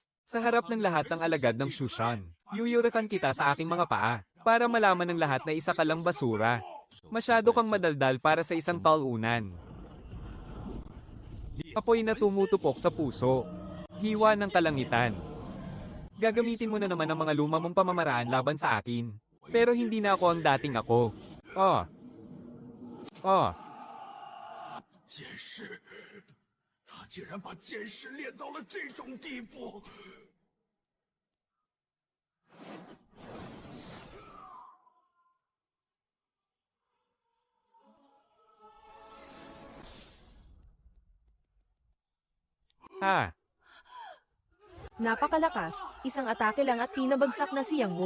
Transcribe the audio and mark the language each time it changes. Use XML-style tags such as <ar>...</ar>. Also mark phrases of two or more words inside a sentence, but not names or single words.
<tl>Sa harap ng lahat ng alagad ng Shushan. Yuyurakan kita sa aking mga paa, para malaman ng lahat na isa ka lang basura. Masyado kang madaldal para sa isang talunan. Apoy na tumutupok sa puso. Hiwa ng kalangitan. Gagamitin mo na naman ang mga luma mong pamamaraan laban sa akin. Pero hindi na ako ang dating ako. Oh.</tl> <zh>剑士，他竟然把剑士练到了这种地步！</zh> <tl>Ha. Napakalakas, isang atake lang at pinabagsak na si Yang Wu.</tl>